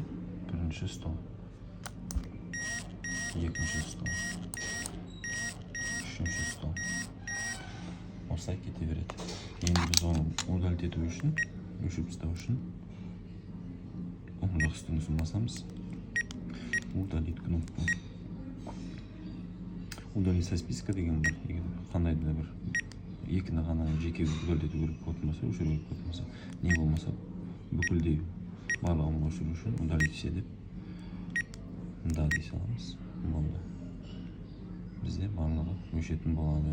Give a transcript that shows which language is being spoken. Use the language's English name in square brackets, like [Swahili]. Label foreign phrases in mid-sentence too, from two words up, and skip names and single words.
[Kazakh] Бірінші стол. Екінші стол. Үшінші стол. Осылай кете береді. Енді біз оны удалить ету үшін, өшіріп тастау үшін оң жақ үстіңгісін басамыз. [Russian] Удалить кнопку. Удалить со списка [Kazakh] деген бар. Қандайды да бір екіні ғана жеке удалить ету керек болатын болса, өшіру керек болатын болса, не болмаса бүкілдей барлығын өшіру үшін удалить есе деп да дей саламыз. Болды. Бізде барлығы өшетін болады.